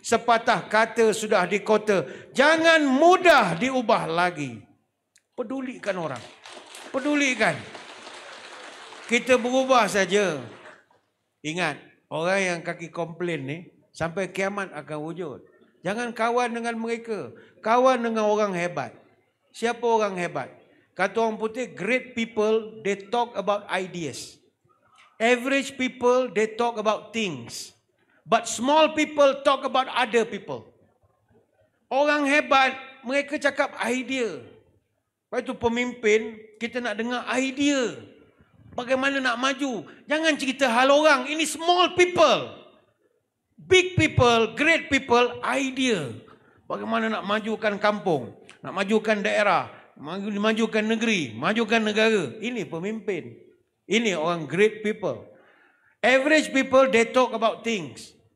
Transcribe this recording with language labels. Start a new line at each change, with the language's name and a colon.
Malay: Sepatah kata sudah di kota. Jangan mudah diubah lagi. Pedulikan orang. Pedulikan. Kita berubah saja. Ingat, orang yang kaki komplain ni, sampai kiamat akan wujud. Jangan kawan dengan mereka. Kawan dengan orang hebat. Siapa orang hebat? Kata orang putih,
English: great people, they talk about ideas. Average people, they talk about things. But small people talk about other people.
Malay: Orang hebat, mereka cakap idea. Lepas itu pemimpin, kita nak dengar idea. Bagaimana nak maju. Jangan cerita hal orang. Ini
English: small people. Big people, great people, idea.
Malay: Bagaimana nak majukan kampung. Nak majukan daerah. Majukan negeri. Majukan negara. Ini pemimpin. Ini orang
English: great people. Average people, they talk about things.